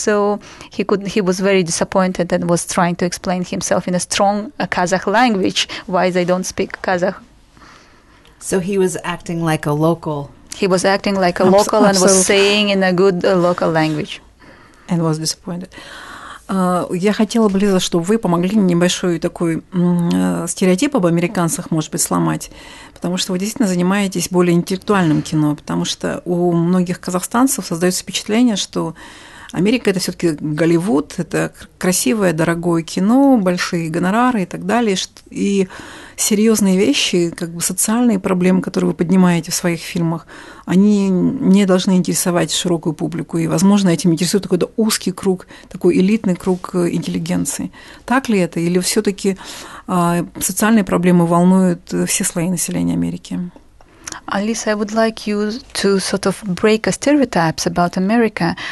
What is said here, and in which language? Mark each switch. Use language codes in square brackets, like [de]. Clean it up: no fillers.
[en] So he was very disappointed and was trying to explain himself in a strong Kazakh language why they don't speak Kazakh. So he was acting like a local. He was acting like a local and was saying in a good local language. And was disappointed. [ru] Я хотела бы, Лиза, чтобы вы помогли мне небольшой такой стереотип об американцах, может быть, сломать, потому что вы действительно занимаетесь более интеллектуальным кино, потому что у многих казахстанцев создается впечатление, что Америка – это все-таки Голливуд, это красивое, дорогое кино, большие гонорары и так далее, и серьезные вещи, как бы социальные проблемы, которые вы поднимаете в своих фильмах, они не должны интересовать широкую публику, и, возможно, этим интересует какой-то узкий круг, такой элитный круг интеллигенции. Так ли это, или все-таки социальные проблемы волнуют все слои населения Америки? [en] Lisa, I would like you to sort of break stereotypes about America.